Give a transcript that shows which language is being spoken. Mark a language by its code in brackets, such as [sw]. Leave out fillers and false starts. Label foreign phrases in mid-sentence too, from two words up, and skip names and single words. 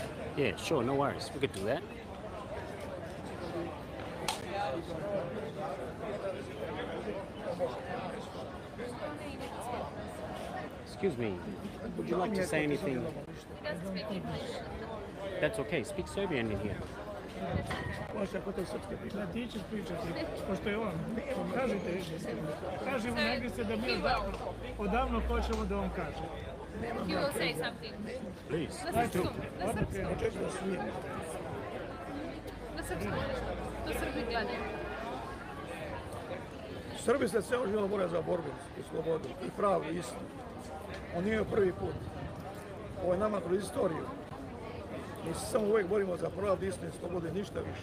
[en] Yeah, sure, no worries. We could do that. Excuse me, would you like to say anything? He doesn't speak English. That's okay, speak Serbian in here. [sr] Može, ako to srpske pričati, ti ćeš pričati, pošto je on. Kažite više, kaži mu negdje da mi odavno hoćemo da on kaže. [en] He will say something. Please. [sr] Na srpskom. Na srpskom. To Srbi gledaju. Srbi se ceo život bore za borbu i slobodu i pravdu i istinu. On nije prvi put. Ovo je nama kroz istoriju. Mi se samo uvijek borimo za pravdu, istinu i slobodu i ništa više.